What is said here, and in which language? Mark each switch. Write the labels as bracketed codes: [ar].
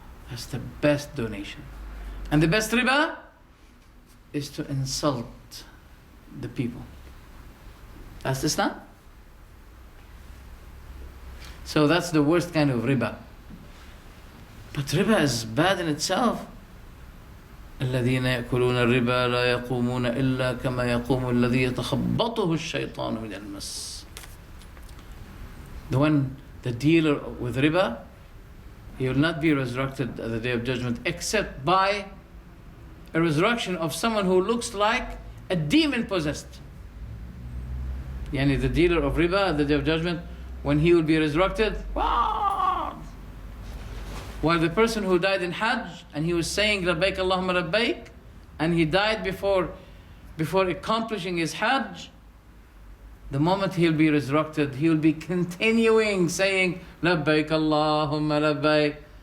[en] That's the best donation. And the best riba is to insult the people. That's Islam. So that's the worst kind of riba. But riba is bad in itself. [ar] الذين يأكلون الربا لا يقومون إلا كما يقوم الذي يتخبطه الشيطان من المس. [en] The dealer with riba, he will not be resurrected at the day of judgment except by a resurrection of someone who looks like a demon possessed. Yani the dealer of riba at the day of judgment, when he will be resurrected, while the person who died in Hajj and he was saying Labbaik Allahumma Labbaik, and he died before accomplishing his Hajj, the moment he'll be resurrected, he'll be continuing saying Labbaik Allahumma Labbaik.